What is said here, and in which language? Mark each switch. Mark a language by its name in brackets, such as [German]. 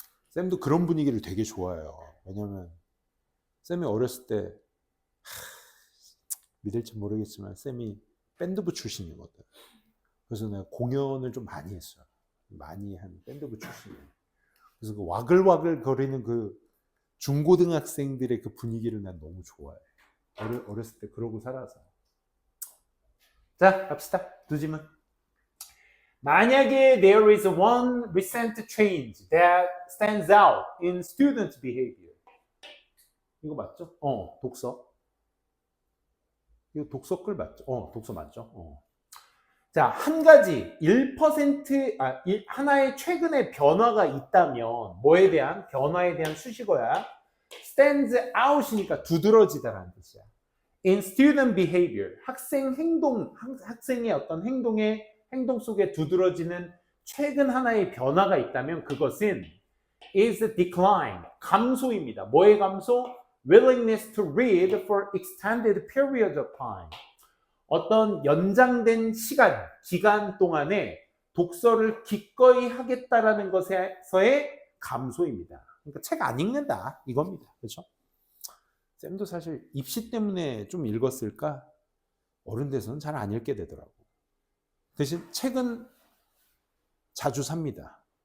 [Korean] 쌤도 그런 분위기를 되게 좋아해요. 왜냐면 쌤이 어렸을 때 믿을지 모르겠지만 쌤이 밴드부 출신이거든. 그래서 내가 공연을 좀 많이 했어요. 많이 한 밴드부 출신이에요. 그래서 그 와글와글 거리는 그 중고등학생들의 그 분위기를 난 너무 좋아해. 어렸을 때 그러고 살아서. 자, 갑시다. 두 질문. 만약에 [English] there is one recent change that stands out in student behavior. [Korean] 이거 맞죠? 독서. 이거 독서 글 맞죠? 독서 맞죠? 자, 한 가지 1%, 하나의 최근의 변화가 있다면 뭐에 대한? 변화에 대한 수식어야. [English] stands out [Korean] 이니까 두드러지다라는 뜻이야. [English] in student behavior, [Korean] 학생 행동, 학생의 어떤 행동 속에 두드러지는 최근 하나의 변화가 있다면 그것은 [English] is decline, [Korean] 감소입니다. 뭐의 감소? [English] willingness to read for extended period of time. [Korean] 어떤 연장된 기간 동안에 독서를 기꺼이 하겠다라는 것에서의 감소입니다. 그러니까 책 안 읽는다 이겁니다. 그렇죠? 쌤도 사실 입시 때문에 좀 읽었을까? 어른 돼서는 잘 안 읽게 되더라고. 대신 책은 자주 삽니다.